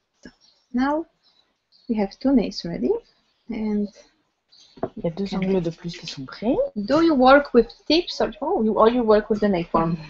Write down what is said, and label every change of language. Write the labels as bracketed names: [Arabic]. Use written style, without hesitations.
[English] So now we have two nails ready. And [French] il y a 2 ongles de plus qui sont prêts. [English] Do you work with tips or you work with the nail form?